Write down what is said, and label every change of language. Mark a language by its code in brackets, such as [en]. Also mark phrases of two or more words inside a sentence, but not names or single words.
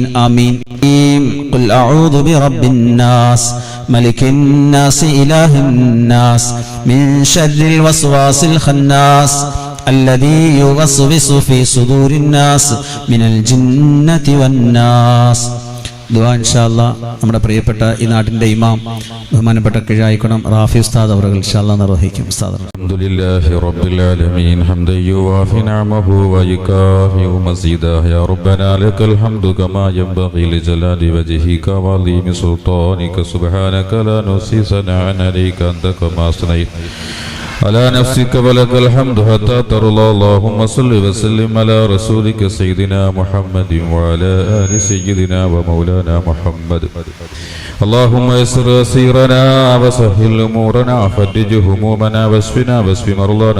[ar] آمين. قل أعوذ برب الناس ملك الناس إله الناس من شر الوسواس الخناس الذي يوسوس في صدور الناس من الجنة والناس. [ml] ദുആ [ar] إن شاء الله [ml] നമ്മുടെ പ്രിയപ്പെട്ട ഈ നാടിന്റെ ഇമാം ബഹുമാനപ്പെട്ട കിഴായിക്കുളം റാഫി ഉസ്താദ് അവറുകൾ [ar] إن شاء الله [ml] നിർവഹിക്കും. ഉസ്താദ്. [ar] الحمد لله رب العالمين حمدا يوافي نعمه ويكافئ مزيده يا ربنا لك الحمد كما ينبغي لجلال وجهك وعظيم سلطانك سبحانك لا نحصي ثناء عليك أنت كما أثنيت على نفسك ولك الحمد حتى ترضى. اللهم صل وسلم على رسولك سيدنا محمد وعلى آل سيدنا ومولانا محمد. اللهم يسر أسيرنا وسهل أمورنا وفرج همومنا واشفنا واشف مرضانا.